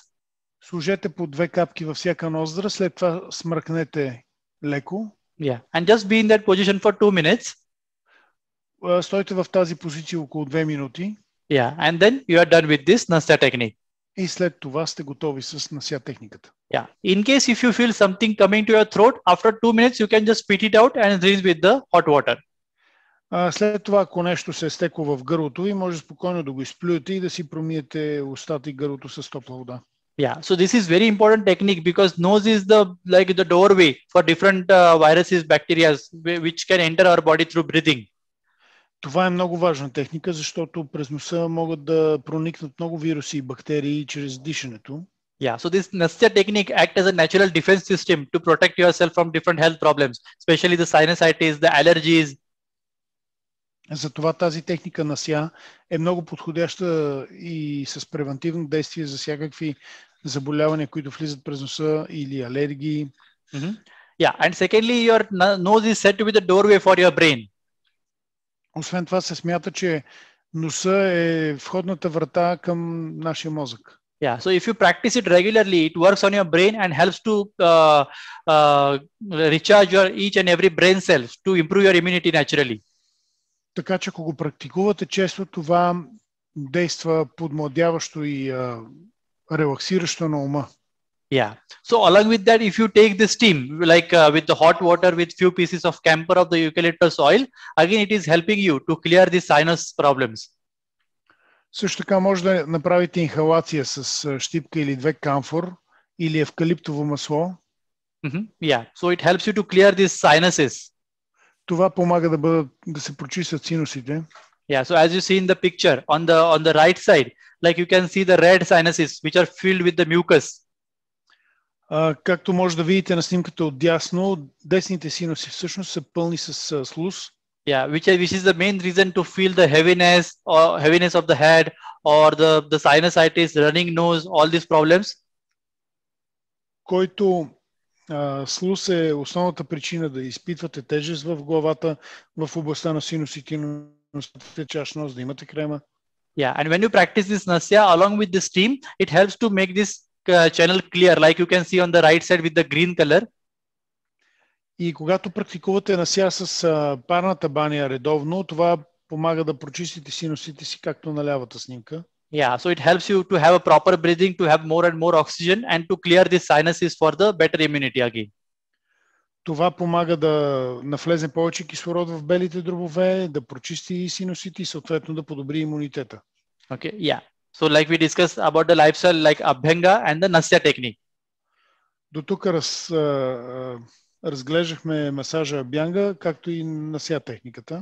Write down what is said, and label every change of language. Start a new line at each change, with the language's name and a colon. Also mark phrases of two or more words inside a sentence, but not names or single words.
Bulgarian: Сложете по 2 капки във всяка ноздра, след това смръкнете леко.
English: Yeah, and just be in that position for 2 minutes.
Bulgarian: Стойте в тази позиция около 2 минути.
English: Yeah, and then you are done with this Nasya technique.
Bulgarian: И след това сте готови с Nasya техниката.
English: Yeah, in case if you feel something coming to your throat, after 2 minutes you can just spit it out and rinse with the hot water.
Bulgarian: След това, ако нещо се е стекло в гърлото ви, може спокойно да го изплюете и да си промиете устата и гърлото с топла вода.
English: Yeah, so this is very important technique because nose is the doorway for different viruses, bacteria which can enter our body through breathing.
Bulgarian: Това е много важна техника, защото през носа могат да проникнат много вируси и бактерии чрез дишането.
English: Yeah, so this Nasya technique acts as a natural defense system to protect yourself from different health problems, especially the sinusitis, the allergies.
Bulgarian: Затова тази техника Nasya е много подходяща и с превентивно действие за всякакви заболявания, които влизат през носа или алергии.
English: Yeah, and secondly, your nose is said to be the doorway for your brain.
Bulgarian: Освен това се смята, че носа е входната врата към нашия мозък.
English: Yeah, so if you practice it regularly, it works on your brain and helps to recharge your each and every brain cells to improve your immunity naturally.
Bulgarian: Така че ако го практикувате често, това действа подмладяващо и релаксиращо на ума.
English: Yeah. So along with that, if you take the steam, like with the hot water with few pieces of camphor of the eucalyptus oil, again it is helping you to clear the sinus problems.
Bulgarian: Също така може да направите инхалация с щипка или 2 камфор или евкалиптово масло.
English: Yeah. So it helps you to clear these sinuses.
Bulgarian: Това помага да се прочистят синусите.
English: Yeah. So as you see in the picture on the right side, like you can see the red sinuses which are filled with the mucus.
Bulgarian: Както може да видите на снимката отдясно, десните синуси всъщност са пълни с слуз.
English: Yeah, which is the main reason to feel the heaviness of the head or the sinusitis, running nose, all these problems.
Bulgarian: Който слуз е основната причина да изпитвате тежест в главата, в областта на синусите, на чаш нос, да имате крема.
English: Yeah, and when you practice this Nasya along with the steam, it helps to make this channel clear, like you can see on the right side with the green color.
Bulgarian: И когато практикувате Nasya с парната баня редовно, това помага да прочистите синусите си, както на лявата снимка.
English: Yeah, so it helps you to have a proper breathing, to have more and more oxygen and to clear the sinuses for the better immunity again.
Bulgarian: Това помага да навлезе повече кислород в белите дробове, да прочисти синусите и съответно да подобри имунитета.
English: Okay, yeah. So like we discussed about the lifestyle like Abhyanga and the Nasya technique.
Bulgarian: До тук разглеждахме масажа Абхянга, както и Nasya техниката.